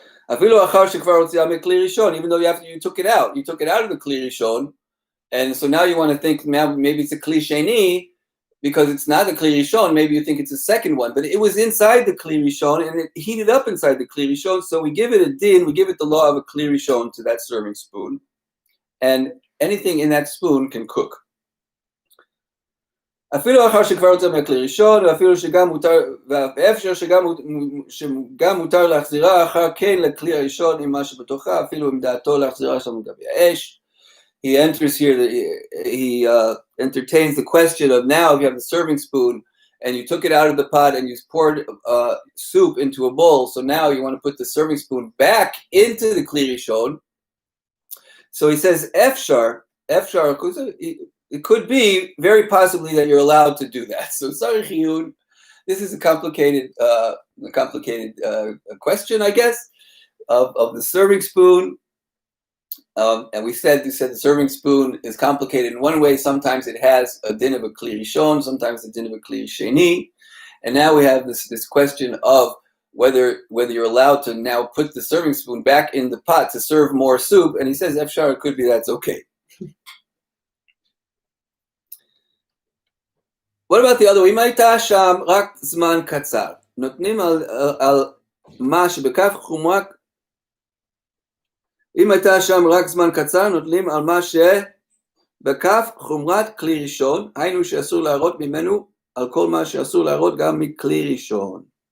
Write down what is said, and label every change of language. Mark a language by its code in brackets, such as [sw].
[en] Even though you took it out of the kli rishon, and so now you want to think maybe it's a kli sheni, because it's not a kli rishon. Maybe you think it's a second one, but it was inside the kli rishon and it heated up inside the kli rishon. So we give it a din, we give it the law of a kli rishon to that serving spoon, and anything in that spoon can cook. [he] אפילו אחר שכבר יוצא מהכלי ראשון, ואפילו שגם מותר להחזירה אחר כן לכלי הראשון עם מה שבתוכה, אפילו עם דעתו להחזירה שם גבי האש. [en] He enters here, he entertains the question of, now if you have the serving spoon and you took it out of the pot and you poured soup into a bowl, so now you want to put the serving spoon back into the kli rishon. So he says, Efshar, it could be very possibly that you're allowed to do that. So Sarich Yiyun, this is a complicated question, I guess, of the serving spoon. And we said the serving spoon is complicated in one way. Sometimes it has a din of a kli rishon, sometimes a din of a kli sheni. And now we have this question of whether you're allowed to now put the serving spoon back in the pot to serve more soup. And he says, Efshar, it could be that's okay. What about the other way? [he] אם הייתה שם רק זמן קצר, נותנים על מה שבכף חומרת, אם הייתה שם רק זמן קצר, נותנים על מה שבכף חומרת כלי ראשון, היינו שאסור להראות ממנו על כל מה שאסור להראות גם מכלי ראשון.